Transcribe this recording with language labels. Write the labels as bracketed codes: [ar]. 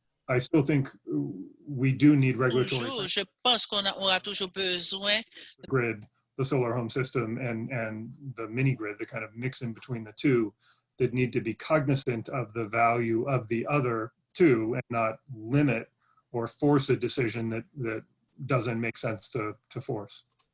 [en] I still think we do need regulatory. [fr] Je pense qu'on aura toujours besoin. [en] Grid, the solar home system, and the mini grid, the kind of mix in between the two, that need to be cognizant of the value of the other two and not limit or force a decision that doesn't make sense to force.